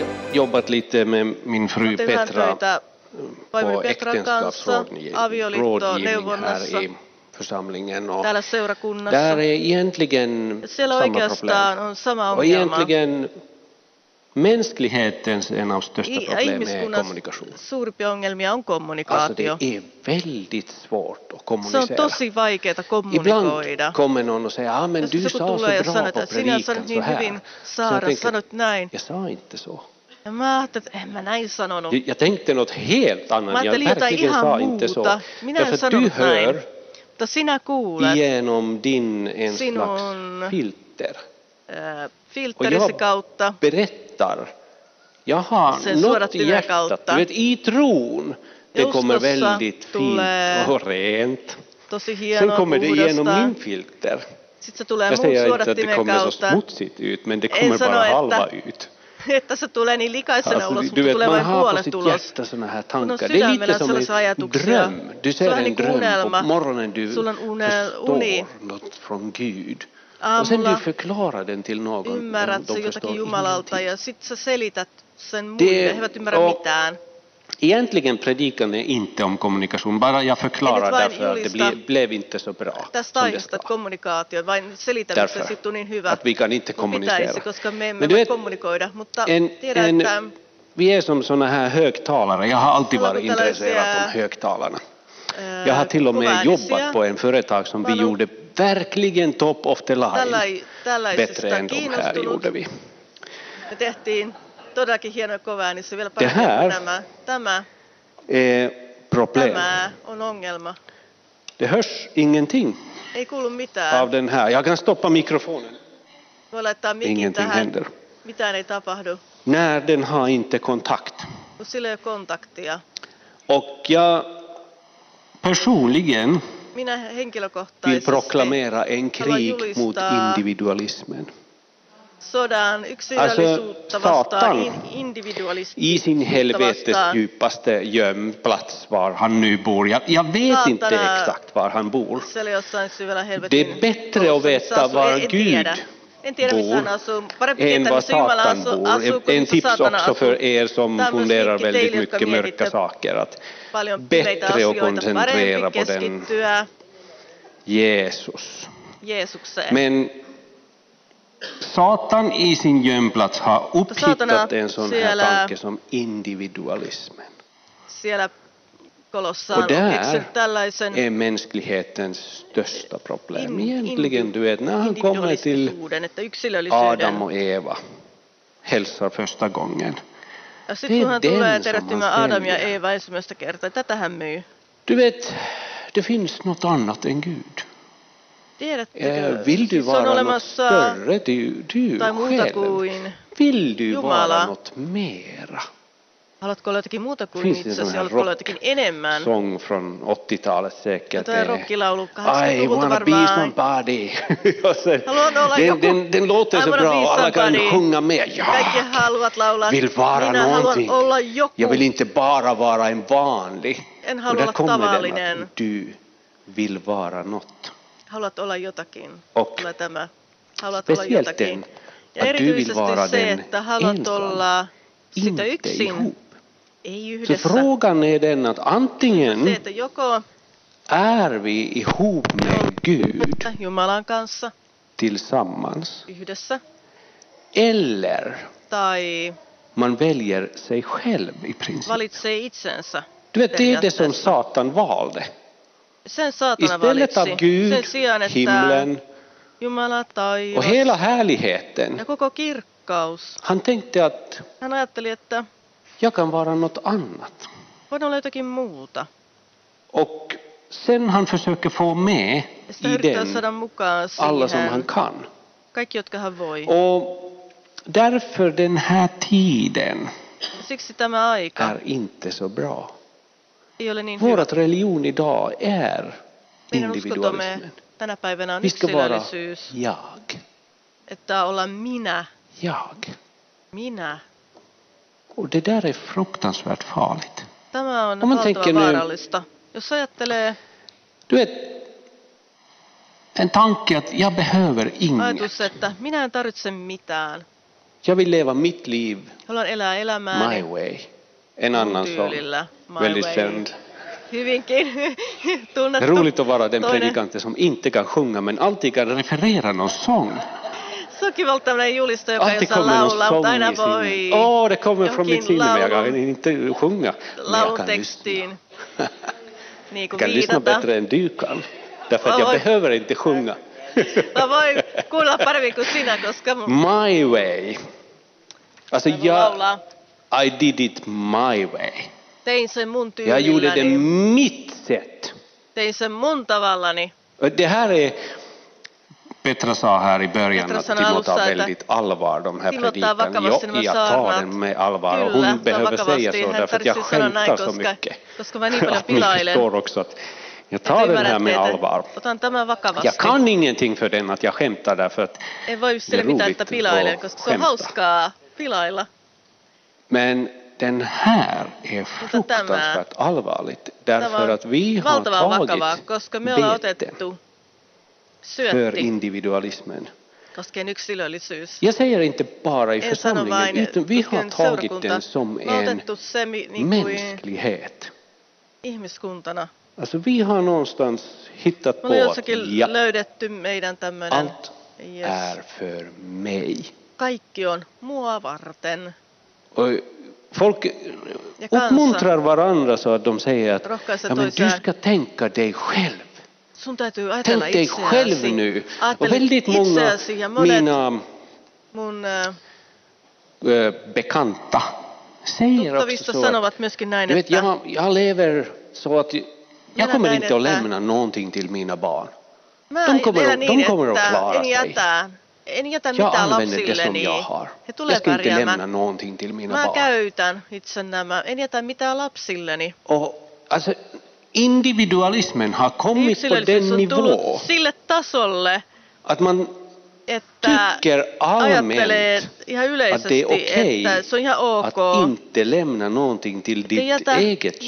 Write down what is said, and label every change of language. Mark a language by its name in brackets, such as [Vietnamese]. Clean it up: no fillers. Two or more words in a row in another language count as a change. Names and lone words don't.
[Swedish] jobbat lite med min fru Petra på äktenskapsrådgivning här i församlingen. Och [Finnish] täällä seurakunnassa. [Swedish] där är egentligen [Finnish] Siellä [Swedish] samma [Finnish] oikeastaan [Swedish] problem. [Finnish] on sama [Swedish] Och [Finnish] ongelma. [Swedish] egentligen mänsklighetens en av största problem är kommunikation. [Finnish] Suurimpi ongelmia on [Swedish] Alltså [Finnish] kommunikaatio. [Swedish] det är väldigt svårt att [Finnish] Se on [Swedish] kommunicera. [Finnish] tosi vaikeaa [Swedish] Ibland [Finnish] kommunikoida. [Swedish] kommer någon och säger, men du [Finnish] Jos [Swedish] sa [Finnish] joku [Swedish] så [Finnish] tulee ja [Swedish] bra [Finnish] sanoo, [Swedish] på [Finnish] että sinä [Swedish] predikan [Finnish] sanot [Swedish] så [Finnish] niin [Swedish] här. [Finnish] hyvin, [Swedish] Så jag [Finnish] Saara, [Swedish] tänker, [Finnish] sanot näin. [Swedish] jag sa inte så. [Finnish] Ja mä ajattelin, että en mä näin sanonut. [Swedish] Jag tänkte något helt annat. [Finnish] Mä [Swedish] Jag [Finnish] ajattelin jotain [Swedish] verkligen sa [Finnish] ihan [Swedish] inte så. [Finnish] muuta. Minä en [Swedish] Därför att du [Finnish] sanonut näin. [Swedish] hör [Finnish] Mutta sinä kuulet [Swedish] genom din en [Finnish] sinun [Swedish] slags filter. [Finnish] filterisi kautta. [Swedish] Berättar. Jag har [Finnish] Sen [Swedish] något i [Finnish] suodattimen [Swedish] hjärtat. [Finnish] kautta. [Swedish] Du vet, i tron. Det kommer [Finnish] Uskossa [Swedish] väldigt fint och rent. [Finnish] Tosi [Swedish] Sen [Finnish] hienoa, [Swedish] kommer det genom [Finnish] puhdasta. [Swedish] min filter. [Finnish] Sitten se tulee [Swedish] Jag [Finnish] muun [Swedish] säger inte att det [Finnish] suodattimen [Swedish] kommer så [Finnish] kautta. [Swedish] smutsigt ut, men det [Finnish] En [Swedish] kommer [Finnish] sano, [Swedish] bara [Finnish] että- [Swedish] halva ut. [Finnish] Että se tulee niin likaisena [Swedish] Alltså, [Finnish] ulos, [Swedish] du [Finnish] mutta [Swedish] vet, [Finnish] tulee [Swedish] man [Finnish] vain [Swedish] har på [Finnish] puolet [Swedish] sitt [Finnish] ulos. [Swedish] hjärta såna här [Finnish] Kun on [Swedish] tankar. Det är [Finnish] sydämellä [Swedish] lite som [Finnish] sellaisia [Swedish] en [Finnish] ajatuksia. [Swedish] dröm. Du [Finnish] Se [Swedish] ser [Finnish] on [Swedish] en [Finnish] niin kuin [Swedish] dröm [Finnish] unelma. [Swedish] på morgonen, du [Finnish] Sulla on uni. [Swedish] förstår något från Gud. Och sen du [Finnish] Aamulla [Swedish] förklarar den till någon. [Finnish] ymmärrät [Swedish] De [Finnish] sen [Swedish] förstår [Finnish] jotakin Jumalalta [Swedish] ingenting. [Finnish] ja sitten sä selität sen muille. He eivät ymmärrä [Swedish] och- [Finnish] mitään. [Swedish] Egentligen predikan är inte om kommunikation, bara jag förklarar [Finnish] Enligt vain [Swedish] därför att det [Finnish] julista [Swedish] blev inte så bra [Finnish] Tästä [Swedish] som det [Finnish] aiheesta [Swedish] ska. [Finnish] kommunikaatio, vain selitämistä [Swedish] Därför [Finnish] sitten niin hyvä. [Swedish] att vi kan inte [Finnish] Kun [Swedish] kommunicera. [Finnish] pitäisi, koska me emme [Swedish] Men du [Finnish] voi [Swedish] vet, [Finnish] kommunikoida. Mutta tiedän, että [Swedish] vi är som såna här högtalare. Jag har alltid [Finnish] Alla [Swedish] varit [Finnish] tällaisia, [Swedish] intresserad om högtalarna. Jag har till och med [Finnish] kovaäänisiä. [Swedish] jobbat på en företag som vi [Finnish] Mä oon [Swedish] gjorde verkligen [English] top of the line. [Finnish] tällaisista [Swedish] Bättre än de här [Finnish] kiinnostunut. [Swedish] gjorde vi. [Finnish] Me tehtiin todellakin hienoja kovaäänisiä vielä [Swedish] Det [Finnish] paremmin [Swedish] här- [Finnish] kuin nämä. Tämä [Swedish] Problem. [Finnish] on ongelma. [Swedish] Det hörs ingenting [Finnish] Ei kuulu mitään. [Swedish] av den här. Jag kan stoppa mikrofonen. [Finnish] Voi laittaa mikin [Swedish] Ingenting [Finnish] tähän. [Swedish] händer. [Finnish] Mitään ei tapahdu, [Swedish] När den har inte kontakt. [Finnish] kun sillä ei ole kontaktia. [Swedish] Och jag personligen [Finnish] Minä [Swedish] vill [Finnish] henkilökohtaisesti [Swedish] proklamera en [Finnish] haluan [Swedish] krig mot [Finnish] julistaa [Swedish] individualismen. [Finnish] sodan yksilöllisyyttä [Swedish] Alltså, [Finnish] vastaan, [Swedish] Satan [Finnish] individualismia [Swedish] I sin helvetes [Finnish] vastaan. [Swedish] djupaste gömplats var han nu bor. Jag vet inte [Finnish] Saatana. [Swedish] exakt var han bor. [Finnish] Siellä jossain syvällä [Swedish] Det [Finnish] helvetin [Swedish] är bättre [Finnish] kolossa, [Swedish] att veta [Finnish] missä asuu. [Swedish] var [Finnish] En [Swedish] Gud [Finnish] tiedä. En tiedä, missä hän [Swedish] bor [Finnish] asuu. Parempi [Swedish] än [Finnish] tietää, [Swedish] var [Finnish] missä Jumala [Swedish] Satan [Finnish] asuu, [Swedish] bor. [Finnish] kuin [Swedish] En [Finnish] missä [Swedish] tips [Finnish] Saatana [Swedish] också [Finnish] asuu. [Swedish] för er som [Finnish] Tämä on myös [Swedish] funderar [Finnish] vinkki [Swedish] väldigt [Finnish] teille, jotka [Swedish] mycket mörka [Finnish] mietitte [Swedish] saker. Att [Finnish] paljon pimeitä [Swedish] bättre att [Finnish] asioita, [Swedish] koncentrera [Finnish] parempi [Swedish] på den [Finnish] keskittyä [Swedish] Jesus. [Finnish] Jeesukseen. [Swedish] Men Satan I sin gömplats har upphittat en sån här [Finnish] siellä- [Swedish] tanke som individualismen. [Finnish] Siellä kolossa on [Swedish] Och där [Finnish] keksinyt tällaisen [Swedish] är mänsklighetens största problem. Egentligen, du vet, när han kommer till [Finnish] individualistisuuden, että yksilöllisyyden. [Swedish] Adam och Eva, hälsar första gången. [Finnish] Ja sitten kun hän [Swedish] Det är [Finnish] tulee [Swedish] den som [Finnish] tervehtymään [Swedish] han [Finnish] Adam ja [Swedish] säljer. [Finnish] Eeva ensimmäistä kertaa, tätä hän myy. [Swedish] Du vet, det finns något annat än Gud. [Finnish] Tiedättekö, [Swedish] Vill du [Finnish] siis on [Swedish] vara något [Finnish] olemassa [Swedish] större, du [Finnish] tai muuta [Swedish] själv? [Finnish] kuin, [Swedish] Vill du [Finnish] Jumala. [Swedish] vara något mera? [Finnish] haluatko olla jotakin muuta kuin [Swedish] Finns det en [Finnish] itsesi, [Swedish] sån här [Finnish] haluatko olla jotakin enemmän. [Swedish] sång från 80-talet säkert? [Finnish] Tuo rockilaulu [English] I [Finnish] 80-luvulta [English] wanna be [Finnish] varmaan. [English] somebody. [Swedish] Och sen, [Finnish] Haluan olla joku. [Swedish] den låter [English] I [Swedish] så [English] wanna [Swedish] bra, [English] be [Swedish] alla kan [English] somebody. [Swedish] sjunga med. [Finnish] Kaikki [Swedish] Jag [Finnish] haluavat laulaa, [Swedish] vill vara [Finnish] minä haluan [Swedish] någonting. [Finnish] olla joku. [Swedish] Jag vill inte bara vara en vanlig. [Finnish] En [Swedish] Och [Finnish] halua [Swedish] där [Finnish] olla [Swedish] kommer den [Finnish] tavallinen. [Swedish] att du vill vara något. [Finnish] Haluat olla jotakin. [Swedish] Och [Finnish] Tulee tämä. Haluat olla [Swedish] speciellt [Finnish] jotakin. [Swedish] den, [Finnish] Ja [Swedish] att du vill [Finnish] erityisesti [Swedish] vara [Finnish] se, [Swedish] den [Finnish] että haluat [Swedish] ensam. [Finnish] olla sitä [Swedish] Inte [Finnish] yksin, [Swedish] ihop. [Finnish] ei [Swedish] Så [Finnish] yhdessä. [Swedish] frågan är den att [Finnish] Se, [Swedish] antingen [Finnish] että joko [Swedish] är vi ihop med Gud [Finnish] Jumalan kanssa [Swedish] tillsammans [Finnish] yhdessä, [Swedish] eller [Finnish] tai [Swedish] man väljer sig själv i princip. [Finnish] valitsee itsensä. [Swedish] Du vet, det är det som [Finnish] periaatteessa. [Swedish] Satan valde. [Finnish] Sen saatana [Swedish] Istället av [Finnish] valitsi. [Swedish] Gud, [Finnish] Sen sijaan, että [Swedish] himlen [Finnish] Jumala [Swedish] och [Finnish] taivas [Swedish] hela härligheten. [Finnish] ja koko kirkkaus. [Swedish] Han tänkte att [Finnish] Hän ajatteli, että [Swedish] jag kan vara något annat. [Finnish] voin olla jotakin muuta. [Swedish] Och sen han försöker få med [Finnish] Ja sitä [Swedish] i [Finnish] yrittää [Swedish] den [Finnish] saada mukaan [Swedish] alla som han [Finnish] siihen. [Swedish] kan. [Finnish] Kaikki, jotka hän voi. [Swedish] Och därför den här tiden [Finnish] Siksi tämä aika [Swedish] är inte så bra. [Finnish] ei ole niin hyvä. [Swedish] Vårat religion idag är [Finnish] Meidän uskontomme [Swedish] individualismen. [Finnish] tänä päivänä on [Swedish] Vi ska vara [Finnish] yksilöllisyys, [Swedish] jag. [Finnish] että olla minä, [Swedish] Jag. [Finnish] minä. [Swedish] Och det där är fruktansvärt farligt. [Finnish] Tämä on [Swedish] Om man tänker [Finnish] valtavan [Swedish] nu- [Finnish] vaarallista. Jos ajattelee [Swedish] Du vet, en tanke att jag behöver inget. [Finnish] ajatus, että minä en tarvitse mitään. [Swedish] Jag vill leva mitt liv [Finnish] Haluan elää elämääni [English] my way. [Swedish] En annan sån. [Finnish] tyylillä. My [Swedish] Väldigt [English] way. [Swedish] känd. [Finnish] Hyvinkin [Swedish] Det [Finnish] tunnettu. [Swedish] är roligt att vara den [Finnish] Toinen. [Swedish] predikanten som inte kan sjunga men alltid kan referera någon sång. [Finnish] Se on kiva olla tämmöinen julistaja, joka ei [Swedish] Alltid [Finnish] osaa [Swedish] kommer någon [Finnish] laulaa, mutta [Swedish] sång [Finnish] aina [Swedish] i [Finnish] voi [Swedish] sin... det kommer från mitt [Finnish] johonkin [Swedish] sinne men jag kan [Finnish] laulun, [Swedish] inte sjunga. Men jag [Finnish] laulun [Swedish] kan [Finnish] tekstiin [Swedish] lyssna. [Finnish] niin kuin [Swedish] Jag kan lyssna [Finnish] viitata. [Swedish] bättre än du kan. Därför att jag Oj. behöver inte sjunga. [Finnish] Mä voin kuulla paremmin kuin sinä, koska [English] My way. [Swedish] Alltså [Finnish] mä voin laulaa. [English] I did it my way. [Finnish] Tein sen mun [Swedish] Jag gjorde det [Finnish] tyylilläni. [Swedish] mitt sätt. [Finnish] Tein sen mun tavallani. [Swedish] Och det här är... Petra sa här i början [Finnish] Petra [Swedish] att [Finnish] sanoi [Swedish] Timo [Finnish] alussa, [Swedish] tar [Finnish] että [Swedish] väldigt allvar de här [Finnish] Timo ottaa [Swedish] predikan. [Finnish] vakavasti nämä [Swedish] Jag tar [Finnish] saarnaat. [Swedish] den med allvar och [Finnish] Kyllä, [Swedish] hon [Finnish] se on [Swedish] behöver säga [Finnish] vakavasti. [Swedish] så [Finnish] Hän [Swedish] därför att jag [Finnish] tarvitsee sanoa näin, [Swedish] skämtar så [Finnish] koska, [Swedish] mycket. [Finnish] koska mä niin paljon [Swedish] Att ni [Finnish] pilailen. [Swedish] förstår också att jag [Finnish] Että [Swedish] tar den här [Finnish] ymmärrätte, [Swedish] med [Finnish] että [Swedish] allvar. [Finnish] otan tämän vakavasti. [Swedish] Jag kan ingenting för den att jag skämtar därför att [Finnish] Ei voi [Swedish] det [Finnish] sille [Swedish] är [Finnish] mitään, [Swedish] roligt [Finnish] että pilailen, [Swedish] att [Finnish] koska se on [Swedish] skämta. [Finnish] hauskaa pilailla. [Swedish] Men den här är fruktansvärt allvarligt därför att vi har [Finnish] valtavan vakavaa, [Swedish] tagit [Finnish] koska me ollaan [Swedish] beten [Finnish] otettu [Swedish] för [Finnish] syötti [Swedish] individualismen. [Finnish] koskien yksilöllisyys. [Swedish] Jag säger inte bara i [Finnish] En sano [Swedish] församlingen [Finnish] vain, [Swedish] utan vi har [Finnish] koskien [Swedish] tagit [Finnish] seurakunta. [Swedish] den som [Finnish] Me on [Swedish] en [Finnish] otettu se niin kuin [Swedish] mänsklighet. [Finnish] ihmiskuntana. [Swedish] Alltså vi har någonstans hittat [Finnish] Me [Swedish] på [Finnish] ollaan [Swedish] att [Finnish] jossakin [Swedish] ja, [Finnish] löydetty meidän tämmöinen, [Swedish] allt är för mig. [Finnish] kaikki on mua varten. [Swedish] Och folk [Finnish] Ja kansa [Swedish] uppmuntrar varandra så att de säger att [Finnish] rohkaisee [Swedish] ja, men du [Finnish] toisiaan. [Swedish] ska tänka dig själv. [Finnish] Sun täytyy ajatella [Swedish] Tänk dig själv [Finnish] itseäsi. [Swedish] nu. Och [Finnish] Ajattele [Swedish] väldigt många [Finnish] itseäsi ja monet [Swedish] mina [Finnish] mun [Swedish] bekanta säger också [Finnish] tuttavista [Swedish] så att [Finnish] sanovat myöskin näin, [Swedish] du vet, [Finnish] että [Swedish] jag lever så att jag kommer [Finnish] näin, [Swedish] inte att [Finnish] että [Swedish] lämna någonting till mina barn. [Finnish] mä [Swedish] de kommer [Finnish] elän [Swedish] att- [Finnish] niin, [Swedish] de kommer att [Finnish] että [Swedish] klara [Finnish] en [Swedish] sig. [Finnish] jätä [Swedish] Jag [Finnish] mitään [Swedish] använder det som [Finnish] lapsilleni. [Swedish] jag har. [Finnish] He [Swedish] Jag [Finnish] tulee [Swedish] ska inte lämna [Finnish] pärjäämään. [Swedish] någonting till mina [Finnish] Mä [Swedish] barn. [Finnish] käytän itse nämä. En jätä mitään lapsilleni. [Swedish] Och alltså individualismen har kommit på den [Finnish] Yksilöllisyys on [Swedish] nivå [Finnish] tullut sille tasolle, [Swedish] att man [Finnish] että [Swedish] tycker [Finnish] ajattelee [Swedish] allmänt [Finnish] ihan [Swedish] att [Finnish] yleisesti, [Swedish] det är okej [Finnish] että se on ihan [Swedish] att [Finnish] ok. [Swedish] inte lämna någonting till [Finnish] Ei [Swedish] ditt [Finnish] jätä [Swedish] eget kött.